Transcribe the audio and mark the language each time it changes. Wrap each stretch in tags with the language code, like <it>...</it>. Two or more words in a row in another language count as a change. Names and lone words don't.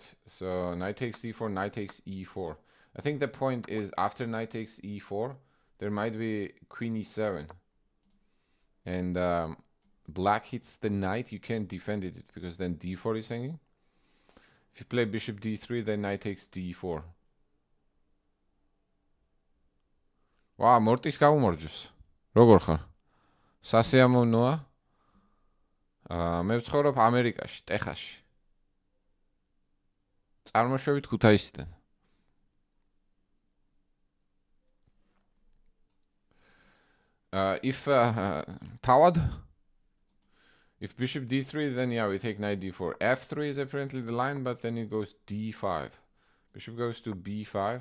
<en>So knight takes d4, knight takes e4. I think the point is after knight takes e4, there might be queen e7. And black hits the knight, you can't defend it because then d4 is hanging. If you play bishop d3, then knight takes d4.</en> <ka>Wow, mortis გაუმორჯოს. როგორ ხარ? სასიამოვნოა. მე ვცხოვრობ ამერიკაში, ტეხასში. წარმოშობით ქუთაისიდან.</ka> <en>If bishop d3, then yeah, we take knight d4. f3 is apparently the line, but then it goes d5. Bishop goes to b5.</en>